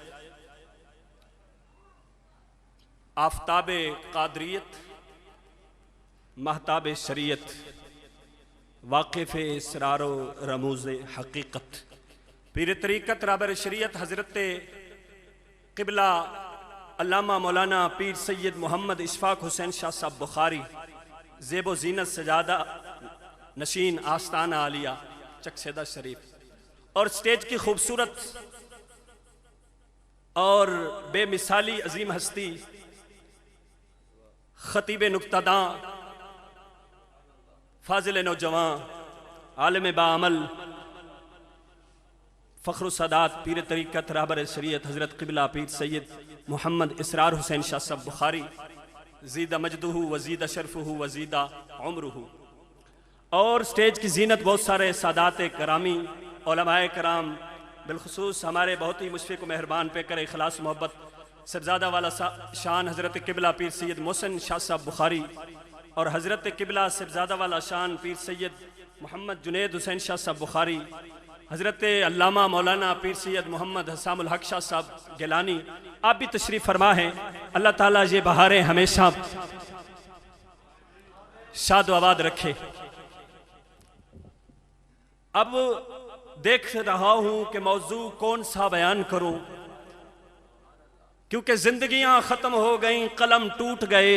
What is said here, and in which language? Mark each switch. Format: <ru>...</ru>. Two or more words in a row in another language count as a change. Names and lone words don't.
<ur>آفتاب قادریت, مہتاب شریعت، واقف اسرار و رموز حقیقت، پیر طریقت رہبر شریعت حضرت قبلہ علامہ مولانا پیر سید محمد اشفاق حسین شاہ صاحب بخاری، زیب زینت سجادہ نشین آستانہ عالیہ چکسیدا شریف، اور اسٹیج کی خوبصورت اور بے مثالی عظیم ہستی خطیب نکتہ داں، فاضل نوجوان، عالم باعمل، فخر سادات، پیر طریقت رہبر شریعت حضرت قبلہ پیر سید محمد اسرار حسین شاہ صاحب بخاری,</ur> <ar>زید مجده وزید شرفه وزید عمره.</ar> <ur>اور اسٹیج کی زینت بہت سارے سادات کرامی، علمائے کرام، بالخصوص ہمارے بہت ہی مشفق مہربان پے کرے اخلاص محبت صاحبزادہ والا شان حضرت قبلہ پیر سید محسن شاہ صاحب بخاری، اور حضرت قبلہ صاحبزادہ والا شان پیر سید محمد جنید حسین شاہ صاحب بخاری، حضرت علامہ مولانا پیر سید محمد حسام الحق شاہ صاحب گیلانی، آپ بھی تشریف فرما ہیں. اللہ تعالیٰ یہ بہاریں ہمیشہ شاد و آباد رکھے. اب دیکھ رہا ہوں کہ موضوع کون سا بیان کروں، کیونکہ زندگیاں ختم ہو گئیں، قلم ٹوٹ گئے.</ur>